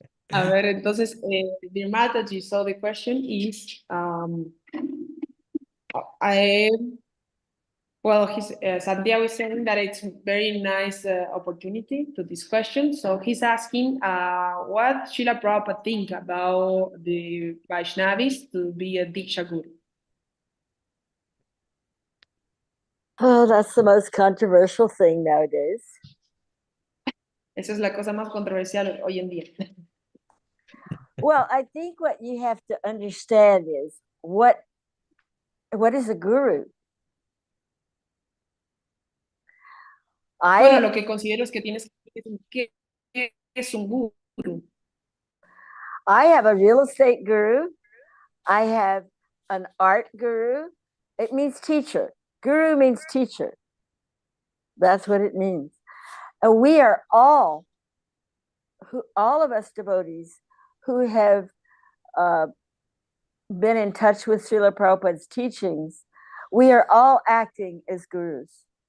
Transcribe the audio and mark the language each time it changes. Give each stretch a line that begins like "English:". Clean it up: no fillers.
English: A ver, entonces, dear Mataji, so the question is, I, well, Santiago is saying that it's a very nice opportunity to this question. So he's asking what Śrīla Prabhupāda think about the Vaishnavis to be a Diksha Guru. Oh, that's the most controversial thing nowadays.
Spanish: Esa es la cosa más controversial hoy en día.
English: Well, I think what you have to understand is what is a guru?
Spanish: Bueno,
English: I
Spanish: lo que considero es que tienes que ¿qué es un guru?
English: I have a real estate guru. I have an art guru. It means teacher. Guru means teacher. That's what it means. And we are all of us devotees who have been in touch with Śrīla Prabhupāda's teachings, we are all acting as gurus.